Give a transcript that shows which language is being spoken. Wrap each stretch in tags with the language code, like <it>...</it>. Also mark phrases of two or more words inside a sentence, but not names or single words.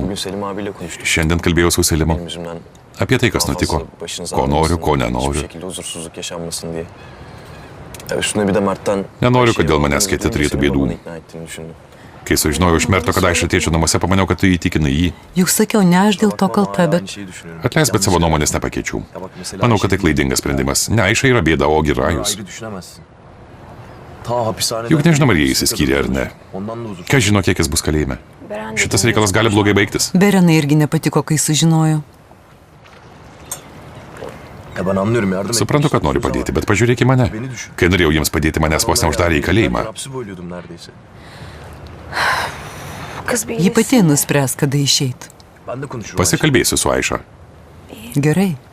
<tr>bugün Selim abiyle konuştuk.</tr> <lt>šiandien kalbėjau su Selimu</lt> <tr>Benim yüzümden</tr> <lt>apie tai, kas</lt> <tr>daha</tr> <lt>nutiko.</lt> <tr>fazla başınız</tr> <lt>Ko noriu,</lt> <tr>ağrımasın,</tr> <lt>ko</lt> <tr>hiçbir</tr> <lt>nenoriu.</lt> <tr>şekilde huzursuzluk yaşanmasın diye. Ya üstüne bir de Mert'ten</tr> <lt>Nenoriu,</lt> <tr>her şeyi</tr> <lt>kad dėl manęs</lt> <tr>aldığını</tr> <lt>kiti</lt> <tr>duyunca</tr> <lt>turėtų</lt> <tr>senin</tr> <lt>bėdų.</lt> <tr>babanı ikna ettiğini düşündüm.</tr> <lt>Kai sužinojau iš Merto, kad aš atėčiau namuose, pamaniau, kad tu įtikinai jį. Juk sakiau, ne aš dėl to</lt> <tr>Bakma,</tr> <lt>kalta,</lt> <tr>hala</tr> <lt>bet</lt> <tr>aynı şeyi düşünüyorum.</tr> <lt>Atleisk, bet</lt> <tr>Yanlış</tr> <lt>savo</lt> <tr>yaptım.</tr> <lt>nuomonės nepakeičiau.</lt> <tr>Ya bak mesela</tr> <lt>Manau, kad tai</lt> <tr>Ayşe-</tr> <lt>klaidingas sprendimas. Ne Aiša yra bėda, ogi Rajus.</lt> <tr>Ayrı düşünemezsin. Ta hapishaneden...</tr> <lt>Juk nežinom, ar jie išsiskyrė ar ne.</lt> <tr>Ondan da uzun.</tr> <lt>Kas žino, kiek jis bus kalėjime. Šitas reikalas gali blogai baigtis. Berenai irgi nepatiko, kai sužinojo.</lt> <tr>Ya ben anlıyorum yardım et.</tr> <lt>Suprantu, kad noriu padėti, bet pažiūrėk į mane. Kai norėjau jiems padėti, manęs vos neuždarė į kalėjimą.</lt> <tr>Hapsi boyluyordum neredeyse.</tr> <lt>Ji pati nuspręs, kada išeit.</lt> <tr>Ben de konuşurum.</tr> <lt>Pasikalbėsiu su Aiša. Gerai.</lt>